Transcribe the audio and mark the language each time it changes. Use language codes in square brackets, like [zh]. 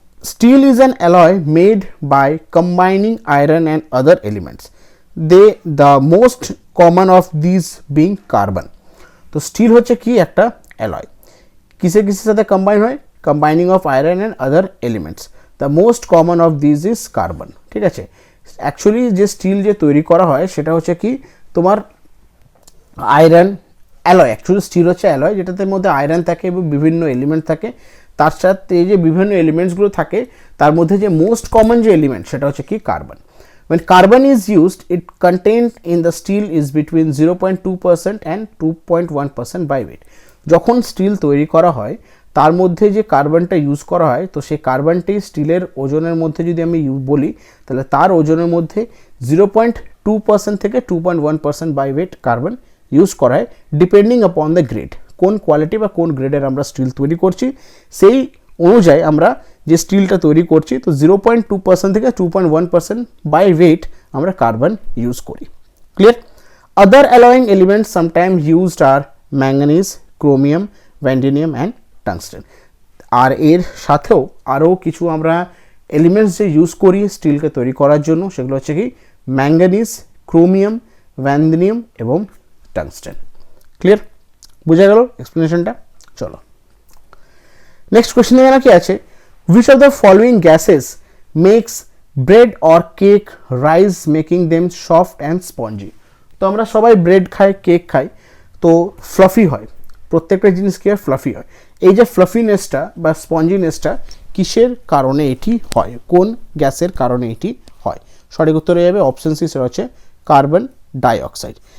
[en] Steel is an alloy made by combining iron and other elements. The most common of these being carbon. [bn] তো still হচ্ছে কি একটা alloy, কিসের সাথে combine হয়, [en] Combining of iron and other elements. The most common of this is carbon. [bn] ঠিক আছে, actually যে স্টিল যে তৈরি করা হয় সেটা হচ্ছে কি তোমার আয়রন অ্যালয়। অ্যাকচুয়ালি স্টিল হচ্ছে অ্যালয় যেটাতে মধ্যে আয়রন থাকে এবং বিভিন্ন এলিমেন্ট থাকে, তার সাথে এই যে বিভিন্ন এলিমেন্টসগুলো থাকে তার মধ্যে যে মোস্ট কমন যে এলিমেন্ট সেটা হচ্ছে কি carbon. [en] When carbon is used, it contained in the steel is between 0.2% and 2.1% by weight. [bn] যখন স্টিল তৈরি করা হয় তার মধ্যে যে কার্বনটা ইউজ করা হয়, তো সেই কার্বনটি স্টিলের ওজনের মধ্যে যদি আমি বলি তাহলে তার ওজনের মধ্যে 0.2% থেকে 2.1% বাই ওয়েট কার্বন ইউজ করা হয়, [en] Depending upon the grade. [bn] কোন কোয়ালিটি বা কোন গ্রেডের আমরা স্টিল তৈরি করছি সেই অনুযায়ী আমরা যে স্টিলটা তৈরি করছি, তো 0.2% থেকে 2.1% বাই ওয়েট আমরা কার্বন ইউজ করি। Clear? [en] Other alloying elements sometime used are manganese, chromium, vanadium and tungsten. [bn] আর এর সাথেও আরও কিছু আমরা এলিমেন্টস যে ইউজ করি স্টিলকে তৈরি করার জন্য, সেগুলো হচ্ছে কি ম্যাঙ্গানিজ, ক্রোমিয়াম, ভ্যান্ডিনিয়াম এবং টাংস্টেন। ক্লিয়ার? বোঝা গেল এক্সপ্লেনেশনটা? চলো নেক্সট কোয়েশ্চেন এখানে কি আছে, [en] which of the following gases makes bread or cake rise making them soft and spongy? [bn] তো আমরা সবাই ব্রেড খাই, কেক খাই, তো ফ্লাফি হয়, প্রত্যেকটা জিনিস কি হয়, ফ্লাফি হয়। এই যে ফ্লাফিনেসটা বা স্পঞ্জিনেসটা কিসের কারণে এটি হয়, কোন গ্যাসের কারণে এটি হয়? সঠিক উত্তরে যাবে অপশন সি, সেটা হচ্ছে কার্বন ডাইঅক্সাইড।